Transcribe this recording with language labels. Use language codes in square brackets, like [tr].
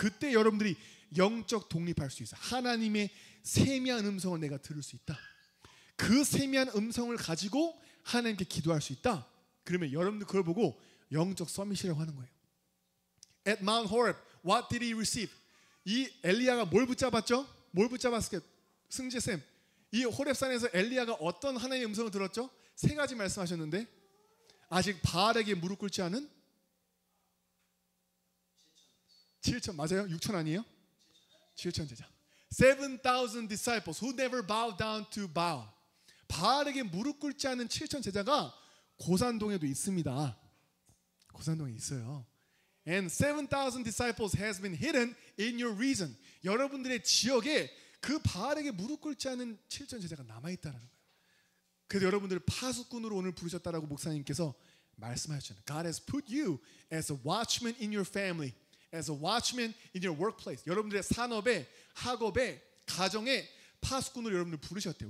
[ko] 그때 여러분들이 영적 독립할 수 있어요. 하나님의 세미한 음성을 내가 들을 수 있다. 그 세미한 음성을 가지고 하나님께 기도할 수 있다. 그러면 여러분들 그걸 보고 영적 서밋이라고 하는 거예요. [en] At Mount Horeb, what did he receive? [ko] 이 엘리야가 뭘 붙잡았죠? 뭘 붙잡았을까? 승재쌤, 이 호렙산에서 엘리야가 어떤 하나님의 음성을 들었죠? 3가지 말씀하셨는데 아직 바알에게 무릎 꿇지 않은 7천 맞아요? 6천 아니에요? 7천 제자. [en] 7,000 disciples who never bowed down to Baal. [ko] 바알에게 무릎 꿇지 않은 7천 제자가 고산동에도 있습니다. 고산동에 있어요. [en] And 7,000 disciples has been hidden in your region. [ko] 여러분들의 지역에 그 바알에게 무릎 꿇지 않은 7천 제자가 남아 있다라는 거예요. 그래서 여러분들을 파수꾼으로 오늘 부르셨다라고 목사님께서 말씀하셨잖아요. [en] God has put you as a watchman in your family, as a watchman in your workplace. [ko] 여러분들의 산업에, 학업에, 가정에 파수꾼으로 여러분들 부르셨대요.